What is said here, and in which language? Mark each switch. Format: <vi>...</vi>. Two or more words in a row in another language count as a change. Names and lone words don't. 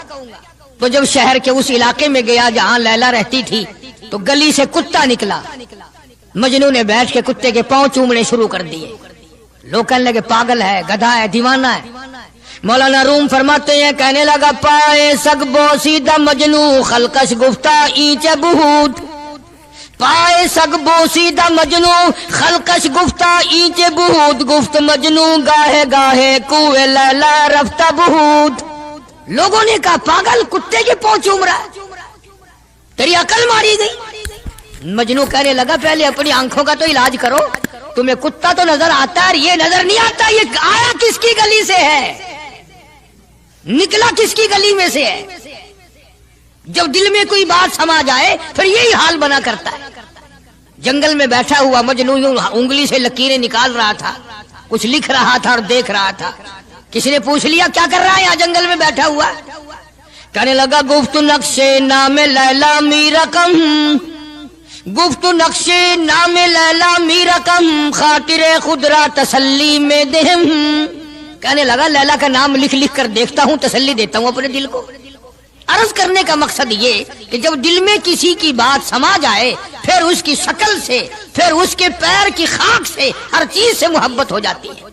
<ur>تو جب شہر کے اس علاقے میں گیا جہاں لیلا رہتی تھی تو گلی سے کتا نکلا، مجنوں نے بیٹھ کے کتے کے پاؤں چومنے شروع کر دیے۔ لوگ کہنے لگے پاگل ہے، گدھا ہے، دیوانہ ہے۔ مولانا روم فرماتے ہیں کہنے لگا</ur> <fa>پائے سگ بوسیدہ مجنوں خلقش گفتہ اینچ بہود، پائے سگ بوسیدہ مجنوں خلقش گفتہ اینچ بہود، گفت مجنوں گاہے گاہے کوئے لیلا رفتہ بہود۔</fa> <ur>لوگوں نے کہا پاگل کتے کے پاؤں چوم رہا ہے، تیری عقل ماری گئی۔ مجنوں کہنے لگا پہلے اپنی آنکھوں کا تو علاج کرو، تمہیں کتا تو نظر آتا ہے، یہ نظر نہیں آتا، یہ آیا کس کی گلی سے ہے، نکلا کس کی گلی میں سے ہے۔ جب دل میں کوئی بات سما جائے پھر یہی حال بنا کرتا ہے۔ جنگل میں بیٹھا ہوا مجنوں انگلی سے لکیریں نکال رہا تھا، کچھ لکھ رہا تھا اور دیکھ رہا تھا۔ کسی نے پوچھ لیا کیا کر رہا ہے یہاں جنگل میں بیٹھا ہوا؟ کہنے لگا</ur> <fa>گفت نقشے نام لیلا می رقم، گفت نقشے نام لیلا می رقم، خاطر خود را تسلی میں دہم۔</fa> <ur>کہنے لگا لیلا کا نام لکھ لکھ کر دیکھتا ہوں، تسلی دیتا ہوں اپنے دل کو۔ عرض کرنے کا مقصد یہ کہ جب دل میں کسی کی بات سما جائے پھر اس کی شکل سے، پھر اس کے پیر کی خاک سے، ہر چیز سے محبت ہو جاتی ہے۔</ur>